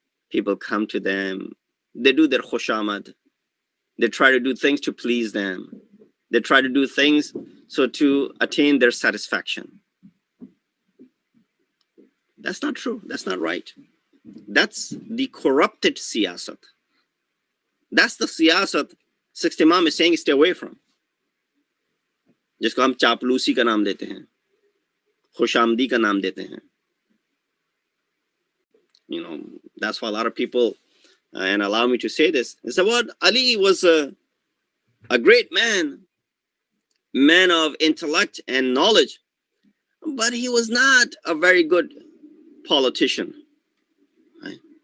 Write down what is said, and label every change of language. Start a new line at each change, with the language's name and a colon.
English: People come to them, they do their khushamad, they try to do things to please them, they try to do things so to attain their satisfaction. That's not true, that's not right. That's the corrupted siyasat. That's the siyasat Sixth Imam is saying stay away from.
Hindi: जिसको हम चापलूसी का नाम देते हैं, खुशामदी का नाम देते हैं.
English: That's why a lot of people, and allow me to say this, is that what Ali was a great man of intellect and knowledge, but he was not a very good politician. Right?